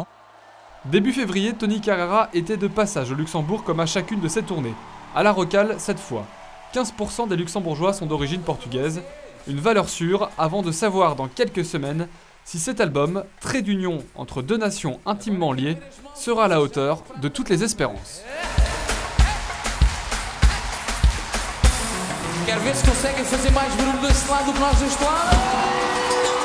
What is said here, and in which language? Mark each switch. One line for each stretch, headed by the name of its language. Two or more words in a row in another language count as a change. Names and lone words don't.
French: Début février, Tony Carreira était de passage au Luxembourg comme à chacune de ses tournées. À la Rocale, cette fois. 15% des Luxembourgeois sont d'origine portugaise, une valeur sûre avant de savoir dans quelques semaines si cet album, trait d'union entre deux nations intimement liées, sera à la hauteur de toutes les espérances.
Portuguese: Quero ver se conseguem fazer mais barulho desse lado do que nós deste lado.